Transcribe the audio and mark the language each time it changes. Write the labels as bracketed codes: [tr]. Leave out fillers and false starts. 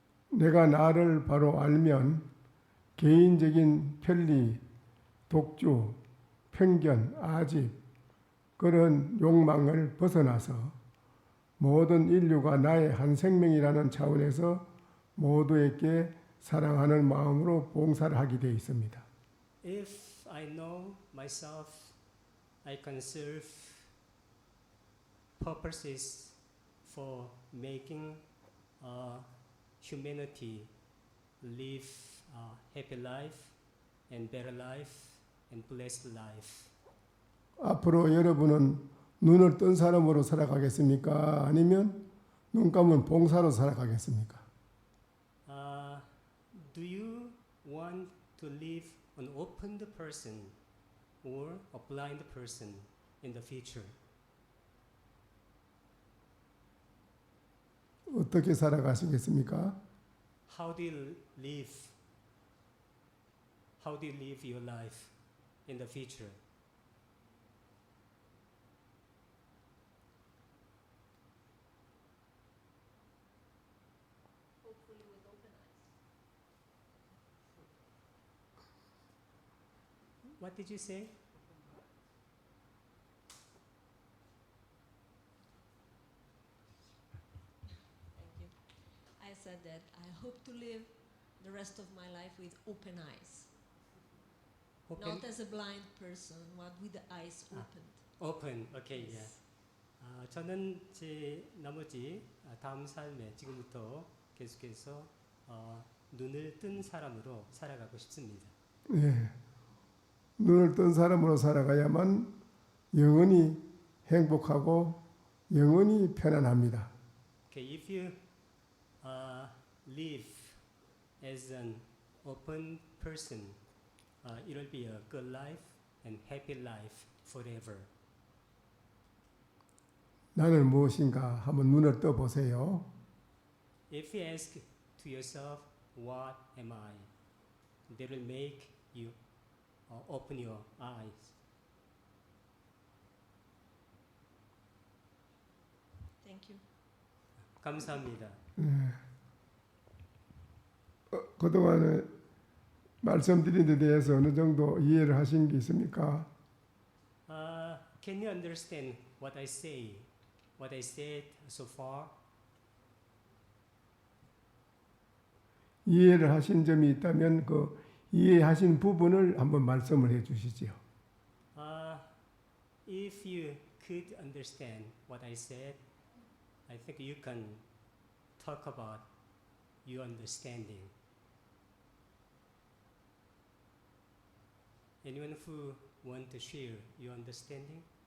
[ko] 내가 나를 바로 알면 개인적인 편리, 독주, 편견, 아집 그런 욕망을 벗어나서 모든 인류가 나의 한 생명이라는 차원에서 모두에게 사랑하는 마음으로 봉사를 하게 되어 있습니다. [en] if I know myself, I can serve purposes for making humanity live a happy life and better life and blessed life. [ko] 앞으로 여러분은 눈을 뜬 사람으로 살아가겠습니까? 아니면 눈 감은 봉사로 살아가겠습니까? [en] Do you want to live an opened person or a blind person in the future? [ko] 어떻게 살아가시겠습니까? [en] How do you live? How do you live your life in the future? Hopefully with open eyes. What did you say? Thank you. I said that I hope to live the rest of my life with open eyes. Open. Not as a blind person, but with the eyes opened. Open. Okay. Yes. Yeah. [ko] 저는 제 나머지 다음 삶에 지금부터 계속해서 눈을 뜬 사람으로 살아가고 싶습니다. 예. 눈을 뜬 사람으로 살아가야만 영원히 행복하고 영원히 편안합니다. [en] Okay, if you live as an open person, it will be a good life and happy life forever. [ko] 나는 무엇인가 한번 눈을 떠 보세요. [en] If you ask to yourself, "What am I?" that will make you open your eyes. Thank you. [ko] 감사합니다. 그동안에 말씀드린 데 대해서 어느 정도 이해를 하신 게 있습니까? [en] Can you understand what I say? What I said so far? [ko] 이해를 하신 점이 있다면 그 이해하신 부분을 한번 말씀을 해 주시지요. [en] If you could understand what I said, I think you can talk about your understanding. Anyone who want to share your understanding?